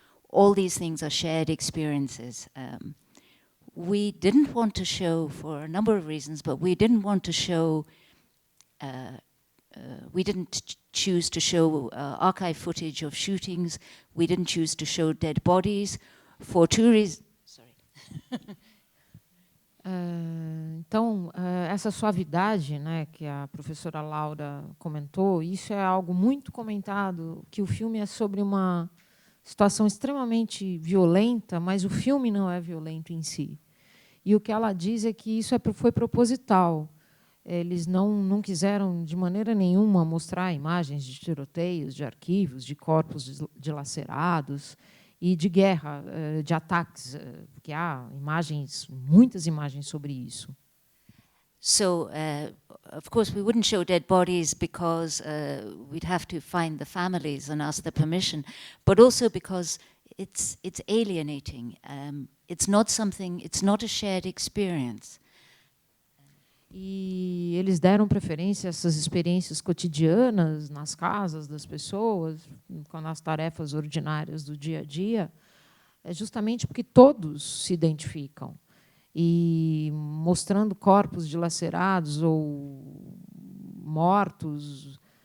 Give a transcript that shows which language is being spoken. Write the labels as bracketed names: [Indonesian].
[English] All these things are shared experiences. We didn't want to show, for a number of reasons, but we didn't want to show, we didn't choose to show archive footage of shootings. We didn't choose to show dead bodies for two reasons. Sorry. [Portuguese] Então, essa suavidade, né, que a professora Laura comentou, isso é algo muito comentado, que o filme é sobre uma situação extremamente violenta, mas o filme não é violento em si. E o que ela diz é que isso foi proposital. Eles não quiseram, de maneira nenhuma, mostrar imagens de tiroteios, de arquivos, de corpos dilacerados e de guerra, de ataques, porque há muitas imagens sobre isso. [English] So, of course, we wouldn't show dead bodies because we'd have to find the families and ask their permission, but also because it's alienating. It's not a shared experience. [Portuguese] E eles deram preferência a essas experiências cotidianas nas casas das pessoas, nas tarefas ordinárias do dia a dia, justamente porque todos se identificam. E mostrando corpos dilacerados ou mortos,